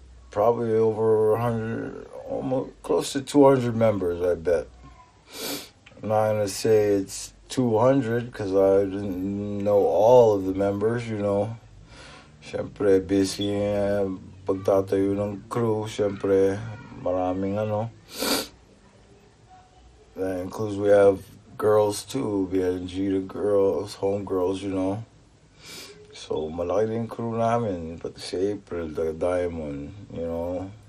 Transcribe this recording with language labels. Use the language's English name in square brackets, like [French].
[English] Probably over 100, almost close to 200 members, I bet. I'm not gonna say it's 200 because I didn't know all of the members, you know. [Filipino] Siyempre, busy pagtatayo ng crew. Siyempre, maraming [English] That includes we have girls too, BNG, the girls, homegirls, you know. [Filipino] So, malaki din crew namin. Pati si April, the Diamond, [English] you know.